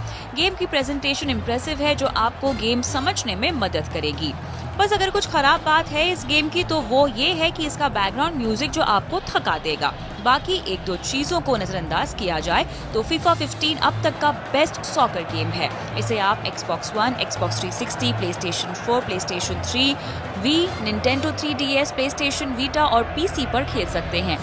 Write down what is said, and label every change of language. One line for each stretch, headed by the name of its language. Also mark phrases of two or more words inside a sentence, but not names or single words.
Hindi: गेम की प्रेजेंटेशन इम्प्रेसिव है, जो आपको गेम समझने में मदद करेगी। बस अगर कुछ खराब बात है इस गेम की तो वो ये है कि इसका बैकग्राउंड म्यूजिक जो आपको थका देगा। बाकी एक दो चीजों को नजरअंदाज किया जाए तो FIFA 15 अब तक का बेस्ट सॉकर गेम है। इसे आप Xbox One, Xbox 360, PlayStation 4, PlayStation 3, Wii, Nintendo 3DS, PlayStation Vita और PC पर खेल सकते हैं।